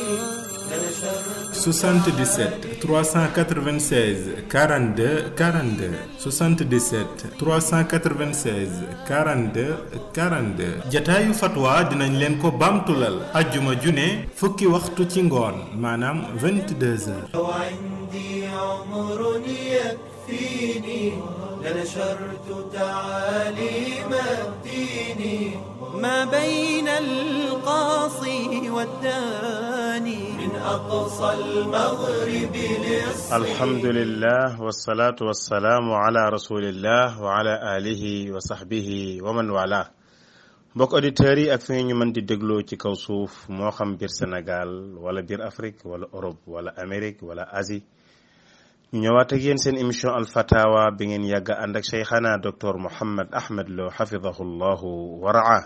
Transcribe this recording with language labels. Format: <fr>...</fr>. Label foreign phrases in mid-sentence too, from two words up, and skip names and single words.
<wo>77 396 42 42 77 396 42 42 jataayu fatwa dinañ leen ko bamtulal ajjuma june fukki waxtu ci ngoon maanaam 22h.</wo> <ar>لنشرت تعاليم الدين ما بين القاصي والداني من أقصى المغرب الحمد لله والصلاة والسلام على رسول الله وعلى آله وصحبه ومن والاه.</ar> <wo>mbokk auditeurs yi ak fi ñu mën di dégloo ci kaw suuf moo xam biir Sénégal wala biir Afrique wala Europe wala Amérique wala Asie ñu ñëwaat ak yéen seen émission alfatawa bi ngeen yàgg ànd ak cheikhana docteur Mouhammad Ahmad Lo</wo> <ar>حفظه الله ورعا.</ar>